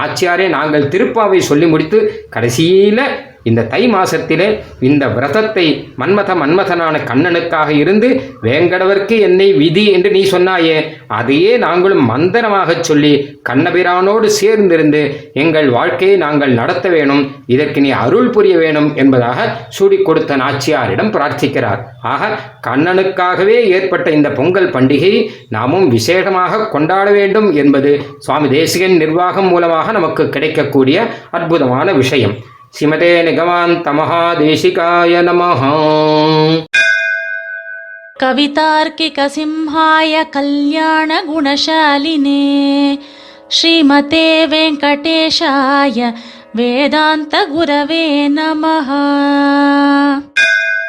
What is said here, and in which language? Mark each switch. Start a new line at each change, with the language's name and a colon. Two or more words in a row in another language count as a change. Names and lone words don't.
Tamil: நாச்சியாரே, நாங்கள் திருப்பாவை சொல்லி முடித்து கடைசியில இந்த தை மாசத்திலே இந்த விரதத்தை மன்மதனான கண்ணனுக்காக இருந்து வேங்கடவர்க்கு என்னை விதி என்று நீ சொன்னாயே, அதையே நாங்களும் மந்திரமாக சொல்லி கண்ணபிரானோடு சேர்ந்திருந்து எங்கள் வாழ்க்கையை நாங்கள் நடத்த வேணும், இதற்கு நீ அருள் புரிய வேணும் என்பதாக சூடிக் கொடுத்த நாச்சியாரிடம் பிரார்த்திக்கிறார். ஆக கண்ணனுக்காகவே ஏற்பட்ட இந்த பொங்கல் பண்டிகை நாமும் விசேஷமாக கொண்டாட வேண்டும் என்பது சுவாமி தேசிகன் நிர்வாகம் மூலமாக நமக்கு கிடைக்கக்கூடிய அற்புதமான விஷயம்.
Sanskrit: श्रीमते निगमान्त महादेशिकाय नमः. कवितार्किक सिंहाय कल्याण गुणशालिने श्रीमते वेङ्कटेशाय वेदान्त गुरवे नमः.